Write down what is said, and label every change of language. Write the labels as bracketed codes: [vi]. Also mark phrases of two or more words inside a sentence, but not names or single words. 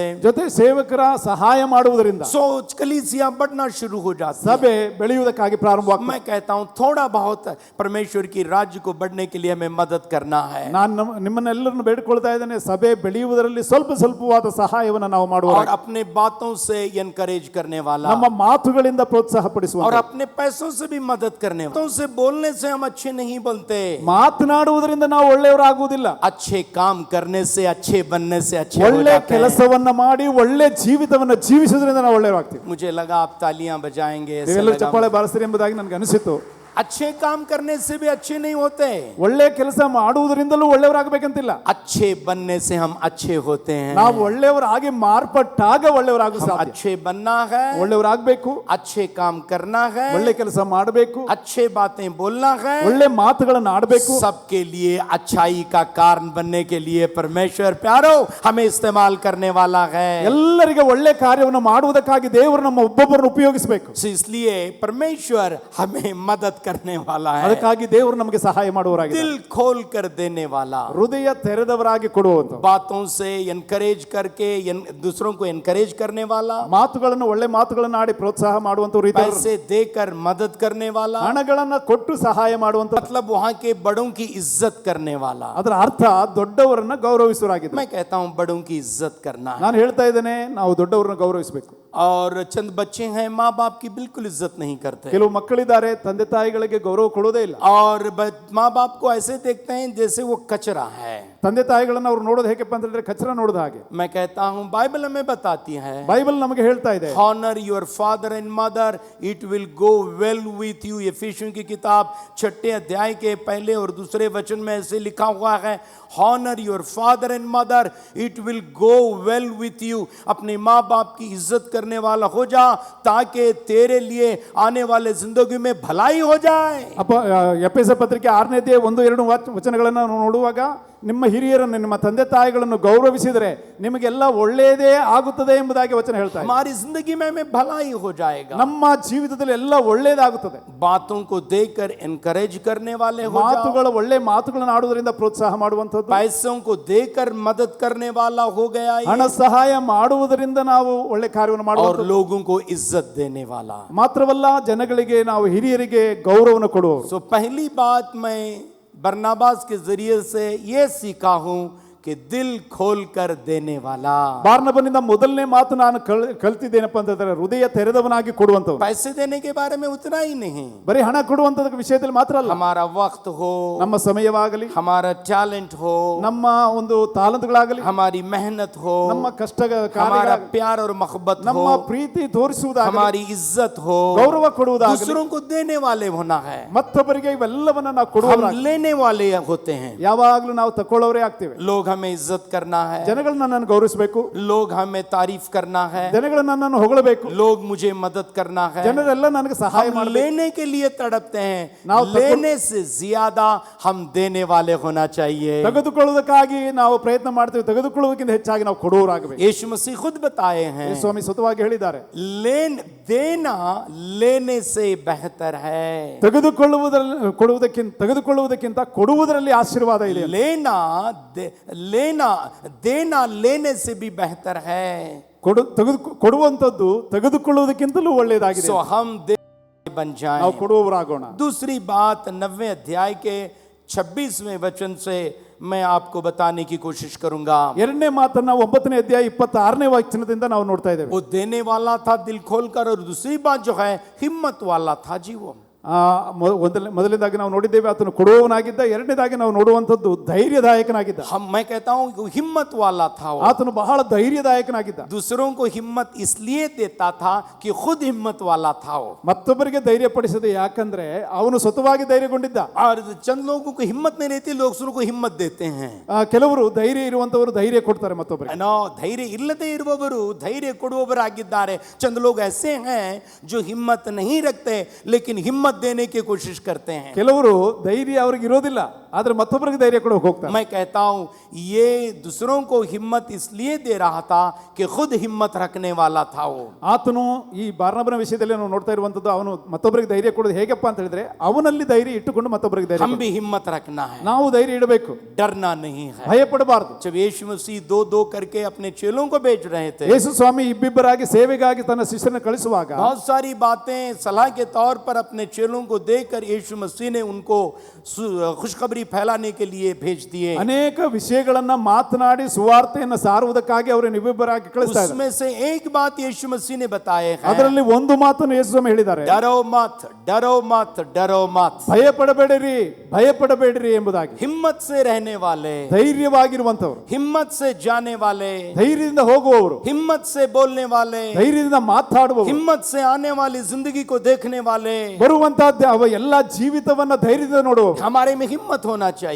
[kn] ಜೊತೆ ಸೇವಕರ ಸಹಾಯ ಮಾಡುವುದರಿಂದ [hi] सोच कलीसिया बढ़ना शुरू हो जाती है. [kn] ಸಭೆ ಬೆಳೆಯುವುದಕ್ಕಾಗಿ ಪ್ರಾರಂಭವಾಗ್ತದೆ. [hi] मैं कहता हूँ थोड़ा बहुत परमेश्वर की राज्य को बढ़ने के लिए हमें मदद करना है. [kn] ನಾನು ನಿಮ್ಮನ್ನೆಲ್ಲರನ್ನು ಬೇಡಿಕೊಳ್ತಾ ಇದ್ದೇನೆ, ಸಭೆ ಬೆಳೆಯುವುದರಲ್ಲಿ ಸ್ವಲ್ಪವಾದ ಸಹಾಯವನ್ನು ನಾವು ಮಾಡುವ, [hi] और अपने बातों से एनकरेज करने वाला, [kn] ನಮ್ಮ ಮಾತುಗಳಿಂದ ಪ್ರೋತ್ಸಾಹ ಪಡಿಸುವ, [hi] और अपने पैसों से भी मदद करने वाला. बातों से बोलने से हम अच्छे नहीं बनते. [kn] ಮಾತನಾಡುವುದರಿಂದ ನಾವು ಒಳ್ಳೆಯವರಾಗುವುದಿಲ್ಲ. [hi] अच्छे काम करने से, अच्छे बनने से अच्छे हो [kn] ಒಳ್ಳೆ [hi] जाते हैं. [kn] ಕೆಲಸವನ್ನ ಮಾಡಿ ಒಳ್ಳೆ ಜೀವಿತವನ್ನ ಜೀವಿಸುವುದರಿಂದ ನಾವು ಒಳ್ಳೆಯವರಾಗ್ತೀವಿ. [hi] मुझे लगा आप तालियां बजाएंगे, ऐसा [kn] ನೀವೆಲ್ಲರೂ [hi] लगा. [kn] ಚಪ್ಪಾಳೆ ಬಾರಿಸ್ತೀರಿ ಎಂಬುದಾಗಿ ನನಗೆ ಅನಿಸಿತು. [hi] अच्छे काम करने से भी अच्छे नहीं होते, [kn] ಒಳ್ಳೆ ಕೆಲಸ ಮಾಡುವುದರಿಂದಲೂ ಒಳ್ಳೆಯವರಾಗಬೇಕಂತಿಲ್ಲ. [hi] अच्छे बनने से हम अच्छे होते हैं. [kn] ನಾವು ಒಳ್ಳೆಯವರಾಗಿ ಮಾರ್ಪಟ್ಟಾಗ ಒಳ್ಳೆಯವರಾಗು [hi] हम [kn] ಸಾಧ್ಯ. [hi] अच्छे बनना है, [kn] ಒಳ್ಳೆಯವರಾಗಬೇಕು, [hi] अच्छे काम करना है, [kn] ಒಳ್ಳೆ ಕೆಲಸ ಮಾಡಬೇಕು, [hi] अच्छे बातें बोलना है. [kn] ಒಳ್ಳೆ ಮಾತುಗಳನ್ನು ಆಡಬೇಕು. [hi] सबके लिए अच्छाई का कारण बनने के लिए परमेश्वर प्यारो हमें इस्तेमाल करने वाला है. [kn] ಎಲ್ಲರಿಗೆ ಒಳ್ಳೆ ಕಾರ್ಯವನ್ನು ಮಾಡುವುದಕ್ಕಾಗಿ ದೇವರು ನಮ್ಮ ಒಬ್ಬೊಬ್ಬರನ್ನು ಉಪಯೋಗಿಸಬೇಕು. [hi] इसलिए परमेश्वर हमें मदद करने वाला है, [kn] ಅದಕ್ಕಾಗಿ ದೇವರು ನಮಗೆ ಸಹಾಯ ಮಾಡುವವರಾಗಿದ್ದಾರೆ. [hi] दिल खोल कर देने वाला, [kn] ಹೃದಯ ತೆರೆದವರಾಗಿ ಕೊಡುವಂತ, [hi] बातों से एनकरेज करके दूसरों को एनकरेज करने वाला, [kn] ಮಾತುಗಳನ್ನು ಒಳ್ಳೆ ಮಾತುಗಳನ್ನು ಆಡಿ ಪ್ರೋತ್ಸಾಹ ಮಾಡುವಂತವರು ಇದ್ದಾರೆ. [hi] पैसे देकर मदद करने वाला, [kn] ಹಣಗಳನ್ನ ಕೊಟ್ಟು ಸಹಾಯ ಮಾಡುವಂತ, [hi] मतलब वहां के बड़ों की इज्जत करने वाला. [kn] ಅದರ ಅರ್ಥ ದೊಡ್ಡವರನ್ನ ಗೌರವಿಸುವರಾಗಿದ್ದಾರೆ. [hi] मैं कहता हूं बड़ों की इज्जत करना है. [kn] ನಾನು ಹೇಳ್ತಾ ಇದ್ದೇನೆ, ನಾವು ದೊಡ್ಡವರನ್ನ ಗೌರವಿಸಬೇಕು. [hi] और चंद बच्चे हैं माँ बाप की बिल्कुल इज्जत नहीं करते, [kn] ಕೆಲವು ಮಕ್ಕಳಿದ್ದಾರೆ ತಂದೆ ತಾಯಿಗಳಿಗೆ ಗೌರವ ಕೊಡೋದೇ ಇಲ್ಲ. [hi] और माँ बाप को ऐसे देखते हैं जैसे वो कचरा है. [kn] ತಂದೆ ತಾಯಿಗಳನ್ನ ಅವ್ರು ನೋಡೋದು ಹೇಗಪ್ಪ ಅಂತ ಹೇಳಿದ್ರೆ ಕಚರ ನೋಡೋದು ಹಾಗೆ. [hi] मैं कहता हूं बाइबल हमें बताती है, [kn] ಬೈಬಲ್ ನಮಗೆ ಹೇಳ್ತಾ ಇದೆ, [en] Honor your father and mother, it will go well with you. [hi] यफिसियों की किताब 6 अध्याय के पहले और दूसरे वचन में ऐसे लिखा हुआ है, [en] Honor your father and mother, it will go well with you. [hi] अपने माँ बाप की इज्जत करने वाला हो जा ताकि तेरे लिए आने वाले जिंदगी में भलाई हो जाए. [kn] ಎಫೆಸ ಪತ್ರಿಕೆ 6ನೇ ಅಧ್ಯಾಯ 1-2 ವಚನಗಳನ್ನು ನಾವು ನೋಡುವಾಗ, ನಿಮ್ಮ ಹಿರಿಯರನ್ನು ನಿಮ್ಮ ತಂದೆ ತಾಯಿಗಳನ್ನು ಗೌರವಿಸಿದರೆ ನಿಮಗೆಲ್ಲ ಒಳ್ಳೆಯದೇ ಆಗುತ್ತದೆ ಎಂಬುದಾಗಿ ವಚನ ಹೇಳ್ತಾ ಇದೆ. [hi] हमारी जिंदगी में हमें भलाई हो जाएगा. [kn] ನಮ್ಮ ಜೀವಿತದಲ್ಲಿ ಎಲ್ಲ ಒಳ್ಳೆಯದಾಗುತ್ತದೆ. [hi] बातों को देकर एनकरेज करने वाले हो जाओ, [kn] ಮಾತುಗಳು ಒಳ್ಳೆ ಮಾತುಗಳನ್ನು ಆಡುವುದರಿಂದ ಪ್ರೋತ್ಸಾಹ ಮಾಡುವಂಥದ್ದು. [hi] पैसों को देकर मदद करने वाला हो गया ये, [kn] ಹಣ ಸಹಾಯ ಮಾಡುವುದರಿಂದ ನಾವು ಒಳ್ಳೆ ಕಾರ್ಯವನ್ನು [hi] और [kn] ಮಾಡುವಂಥದ್ದು. [hi] लोगों को इज्जत देने वाला. [kn] ಮಾತ್ರವಲ್ಲ, ಜನಗಳಿಗೆ ನಾವು ಹಿರಿಯರಿಗೆ ಗೌರವವನ್ನು ಕೊಡುವವರು. [hi] सो पहली बात मैं बरनबास के जरिए से ये सीखा हूं कि दिल खोल कर देने वाला. [kn] ಬಾರ್ನಬನಿಂದ ಮೊದಲನೇ ಮಾತು ನಾನು ಕಲ್ತಿದ್ದೇನಪ್ಪ ಅಂತಂದ್ರೆ ಹೃದಯ ತೆರೆದವನಾಗಿ ಕೊಡುವಂಥವ್ರು. [hi] पैसे देने के बारे में उतना ही नहीं, [kn] ಬರೀ ಹಣ ಕೊಡುವಂಥದ್ರ ವಿಷಯದಲ್ಲಿ ಮಾತ್ರ ಅಲ್ಲ, [hi] हमारा वक्त हो, [kn] ನಮ್ಮ ಸಮಯವಾಗಲಿ, [hi] हमारा टैलेंट हो, [kn] ನಮ್ಮ ಒಂದು ತಾಲಂತುಗಳಾಗಲಿ, [hi] हमारी मेहनत हो, [kn] ನಮ್ಮ ಕಷ್ಟ [hi] हमारा प्यार और मोहब्बत [kn] ನಮ್ಮ [hi] हो, [kn] ಪ್ರೀತಿ ತೋರಿಸುವುದಾಗಲಿ, [hi] हमारी इज्जत हो, [kn] ಗೌರವ ಕೊಡುವುದಾಗಲಿ, [hi] दूसरों को देने वाले होना है. [kn] ಮತ್ತೊಬ್ಬರಿಗೆ ಇವೆಲ್ಲವನ್ನ ನಾವು [hi] हम [kn] ಕೊಡುವವರಾಗಿ, [hi] लेने वाले होते हैं. [kn] ಯಾವಾಗಲೂ ನಾವು ತಕೊಳ್ಳೋರೇ ಆಗ್ತೇವೆ. [hi] लोग हमें इज्जत करना है, [kn] ಜನಗಳನ್ನ ನನ್ನನ್ನು ಗೌರವಿಸಬೇಕು, [hi] लोग हमें तारीफ करना है, [kn] ಜನಗಳು ನನ್ನನ್ನು ಹೊಗಳಬೇಕು, [hi] लोग मुझे मदद करना है. [kn] ಜನರೆಲ್ಲ ನನಗೆ ಸಹಾಯ [hi] हम [kn] ಮಾಡಬೇಕು. [hi] लेने के लिए तड़पते हैं, [kn] ನಾವು [hi] लेने से ज्यादा हम देने वाले होना चाहिए. [kn] ತೆಗೆದುಕೊಳ್ಳುವುದಕ್ಕಾಗಿ ನಾವು ಪ್ರಯತ್ನ ಮಾಡ್ತೇವೆ, ತೆಗೆದುಕೊಳ್ಳುವುದಕ್ಕಿಂತ ಹೆಚ್ಚಾಗಿ ನಾವು ಕೊಡುವವರಾಗಬೇಕು. [hi] यीशु मसीह खुद बताए हैं, [kn] ಸ್ವಾಮಿ ಸ್ವತಃವಾಗಿ ಹೇಳಿದ್ದಾರೆ, [hi] देना लेने से बेहतर है. [kn] ತೆಗೆದುಕೊಳ್ಳುವುದಕ್ಕಿಂತ ಕೊಡುವುದರಲ್ಲಿ ಆಶೀರ್ವಾದ ಇದೆ. [hi] देना लेने से भी बेहतर है. [kn] ಕೊಡುವಂತದ್ದು ತೆಗೆದುಕೊಳ್ಳುವುದಕ್ಕಿಂತಲೂ ಒಳ್ಳೆಯದಾಗಿದೆ. [hi] सो हम बन जाएं, [kn] ನಾವು ಕೊಡುವವರಾಗೋಣ. [hi] दूसरी बात 90 अध्याय के 26वें वचन से मैं आपको बताने की कोशिश करूंगा. [kn] ಎರಡನೇ ಮಾತನ್ನ 9ನೇ ಅಧ್ಯಾಯ 26ನೇ ವಚನದಿಂದ ನಾವು ನೋಡ್ತಾ ಇದ್ದೇವೆ. [hi] वो देने वाला था दिल खोलकर, और दूसरी बात जो है हिम्मत वाला था जीवो. [kn] ಮೊದಲನೇದಾಗಿ ನಾವು ನೋಡಿದ್ದೇವೆ ಆತನು ಕೊಡುವವನಾಗಿದ್ದ, ಎರಡನೇದಾಗಿ ನಾವು ನೋಡುವಂತದ್ದು ಧೈರ್ಯದಾಯಕನಾಗಿದ್ದ. [hi] मैं कहता हूं हिम्मत वाला था वो. [kn] ಆತನು ಬಹಳ ಧೈರ್ಯದಾಯಕನಾಗಿದ್ದ. [hi] दूसरों को हिम्मत इसलिए देता था कि खुद हिम्मत वाला था वो. [kn] ಮತ್ತೊಬ್ಬರಿಗೆ ಧೈರ್ಯ ಪಡಿಸದೆ, ಯಾಕಂದ್ರೆ ಅವನು ಸ್ವತಃವಾಗಿ ಧೈರ್ಯಗೊಂಡಿದ್ದ. [hi] और चंद लोगों को हिम्मत नहीं रहती, लोग दूसरों को हिम्मत देते हैं. [kn] ಕೆಲವರು ಧೈರ್ಯ ಇರುವಂತವರು ಧೈರ್ಯ ಕೊಡ್ತಾರೆ ಮತ್ತೊಬ್ಬರಿಗೆ. धैर्य ಇಲ್ಲದೆ ಇರುವವರು ಧೈರ್ಯ ಕೊಡುವವರಾಗಿದ್ದಾರೆ. [hi] चंद लोग ऐसे हैं जो हिम्मत नहीं रखते लेकिन हिम्मत देने की कोशिश करते हैं. [kn] ಕೆಲವರು ಧೈರ್ಯ ಅವರಿಗೆ ಇರೋದಿಲ್ಲ, ಆದ್ರೆ ಮತ್ತೊಬ್ಬರಿಗೆ ಧೈರ್ಯ ಕೊಡೋಕೆ ಹೋಗ್ತಾರೆ. [hi] मैं कहता हूं ये दूसरों को हिम्मत इसलिए दे रहा था कि खुद हिम्मत रखने वाला था वो. [kn] ಆತನು ಈ ಬಾರ್ನಬನ ವಿಷಯದಲ್ಲಿ ನಾವು ನೋಡ್ತಾ ಇರುವಂತದ್ದು, ಅವನು ಮತ್ತೊಬ್ಬರಿಗೆ ಧೈರ್ಯ ಕೊಡೋದು ಹೇಗಪ್ಪ ಅಂತ ಹೇಳಿದ್ರೆ ಅವನಲ್ಲಿ ಧೈರ್ಯ ಇಟ್ಟುಕೊಂಡು ಮತ್ತೊಬ್ಬರಿಗೆ ಧೈರ್ಯ. [hi] हम भी हिम्मत रखना है, [kn] ನಾವು ಧೈರ್ಯ ಇಡಬೇಕು, [hi] डरना नहीं है. [kn] ಭಯ ಪಡಬಾರದು. [hi] जब यीशु मसीह 2-2 करके अपने चेलों को भेज रहे थे, [kn] ಯೇಸು ಸ್ವಾಮಿ ಇಬ್ಬಿಬ್ಬರಾಗಿ ಸೇವೆಗಾಗಿ ತನ್ನ ಶಿಷ್ಯರನ್ನು ಕಳಿಸುವಾಗ [hi] बहुत सारी बातें सलाह के तौर पर अपने चेलों को देकर यीशु मसीह ने उनको खुशखबरी खुशखबरी फैलाने के लिए भेज दिए। [kn] ಅನೇಕ ವಿಷಯಗಳನ್ನ ಮಾತನಾಡಿ ಸುವಾರ್ತೆಯನ್ನು ಸಾರುವುದಕ್ಕಾಗಿ ಅವರನ್ನು ಇಬ್ಬಿಬ್ಬರಾಗಿ ಕಳಿಸ್ತಾ ಇದ್ದಾರೆ. [hi] उसमें से एक बात यीशु मसीह ने बताए हैं, [kn] ಅದರಲ್ಲಿ ಒಂದು ಮಾತನ್ನು ಯೇಸು ಸ್ವಾಮಿ ಹೇಳಿದ್ದಾರೆ, [hi] डरो मत, डरो मत, डरो मत, [kn] ಭಯಪಡಬೇಡಿರಿ, ಭಯಪಡಬೇಡಿರಿ ಎಂಬುದಾಗಿ. [hi] हिम्मत से रहने वाले, [kn] ಧೈರ್ಯವಾಗಿರುವಂತವರು, [hi] हिम्मत से जाने वाले, [kn] ಧೈರ್ಯದಿಂದ ಹೋಗುವವರು, [hi] हिम्मत से बोलने वाले, [kn] ಧೈರ್ಯದಿಂದ ಮಾತಾಡುವವರು, [hi] हिम्मत से आने वाली जिंदगी को देखने वाले, [kn] ಬರುವಂತಹ ಅವ ಎಲ್ಲ ಜೀವಿತವನ್ನ ಧೈರ್ಯದಿಂದ ನೋಡುವವರು. [hi] हमारे में हिम्मत होना चाहिए।